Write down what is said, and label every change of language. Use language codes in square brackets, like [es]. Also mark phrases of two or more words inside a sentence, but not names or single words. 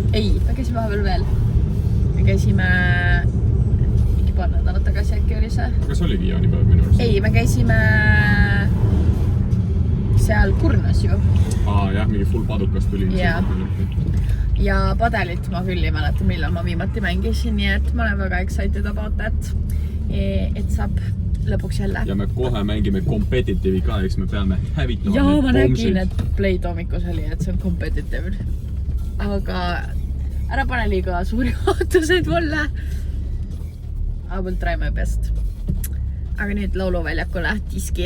[et] Ei, me käisime vahepeal veel. Me käisime mingi paar nädalat tagasi äkki oli see. Kas oligi jaanipäev minu arust? Ei, me käisime seal Kurnas ju. Jah, mingi full padukas tuli. Jaa. Ja padelit ma küll ei mäleta, millal ma viimati mängisin, nii et ma olen väga [en] excited about that, [et] et saab lõpuks jälle. Ja me kohe mängime competitive'i ka, eks me peame hävitama ja, need ma pomsid. nägin, et Play Tomikus oli, et see on competitive. Aga ära pane liiga suuri ootuseid mulle. [en] I will try my best. [et] Aga nüüd lauluväljakule diski.